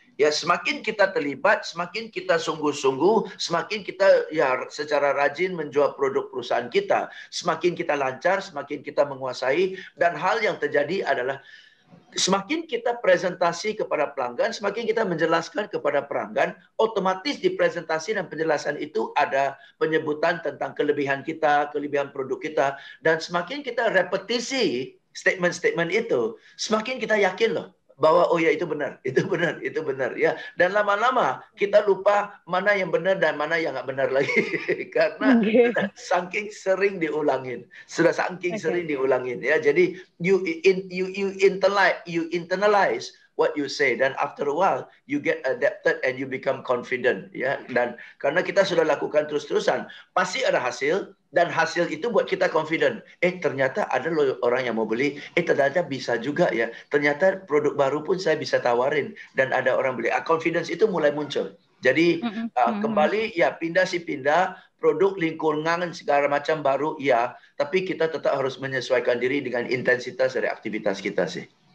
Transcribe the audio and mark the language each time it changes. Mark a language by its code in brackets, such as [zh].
[id] Ya, semakin kita terlibat, semakin kita sungguh-sungguh, semakin kita ya secara rajin menjual produk perusahaan kita, semakin kita lancar, semakin kita menguasai, dan hal yang terjadi adalah semakin kita presentasi kepada pelanggan, semakin kita menjelaskan kepada pelanggan, otomatis di presentasi dan penjelasan itu ada penyebutan tentang kelebihan kita, kelebihan produk kita, dan semakin kita repetisi statement-statement itu, semakin kita yakin loh bahwa oh ya itu benar ya. Dan lama-lama kita lupa mana yang benar dan mana yang nggak benar lagi karena saking sering diulangin, sering diulangin ya. Jadi [en] you internalize what you say, [id] dan [en] after a while you get adapted and you become confident ya. [id] Dan karena kita sudah lakukan terus-terusan, pasti ada hasil, dan hasil itu buat kita confident. Ternyata ada loh orang yang mau beli. Ternyata bisa juga ya. Ternyata produk baru pun saya bisa tawarin dan ada orang beli. Confidence itu mulai muncul. Jadi kembali ya, pindah produk lingkungan segala macam baru ya, tapi kita tetap harus menyesuaikan diri dengan intensitas dari aktivitas kita sih.